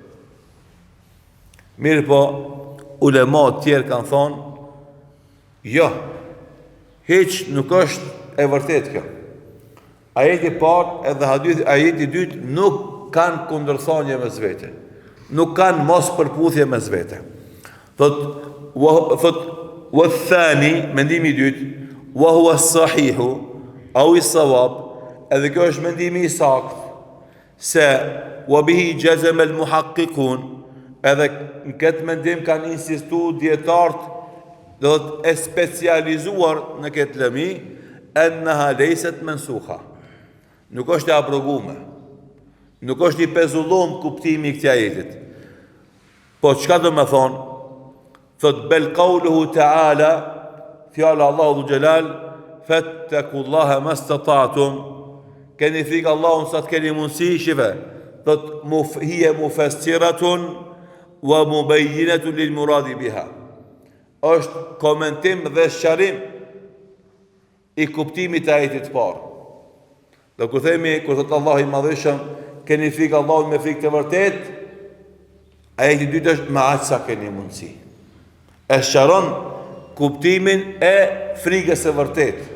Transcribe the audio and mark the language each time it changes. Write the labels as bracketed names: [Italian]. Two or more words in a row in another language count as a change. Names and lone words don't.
[Albanian] Mirë po, ulemat tjerë kanë thonë, jo, hiç nuk është e vërtet kjo. Ajeti parë edhe ajeti dytë nuk kanë kundërthonje mes vete, nuk kanë mos përputhje mes vete. Thot, wathani, mendimi i dytë, [Arabic] وهو الصحيح أو الصواب, [Albanian] edhe kjo është mendimi i saktë, se [Arabic] وبه جزم المحققون, [Albanian] edhe në këtë mendim kanë insistuar dietarët, do të e specializuar në këtë lëmi, [Arabic] أنها ليست منسوخة. [Albanian] Nuk është e abroguar, nuk është i pezulluar kuptimi i këtij ajetit. Po çka do të thonë? Thot [Arabic] بل قوله تعالى, [Albanian] fjala Allahu xhelal, [Arabic] فاتقوا الله ما استطعتم, [Albanian] keni frikë Allahun sa të keni mundësi, shive. [Arabic] Thot هي مفسرة ومبينة للمراد بها. [Albanian] Është komentim dhe sqarim i kuptimit të ajetit të parë. Do kur thot Allahu i madhëshëm, keni frikë Allahun me frikë të vërtet, ajeti i dytë është me aq sa keni mundësi. E sqaron kuptimin e frikës së vërtet.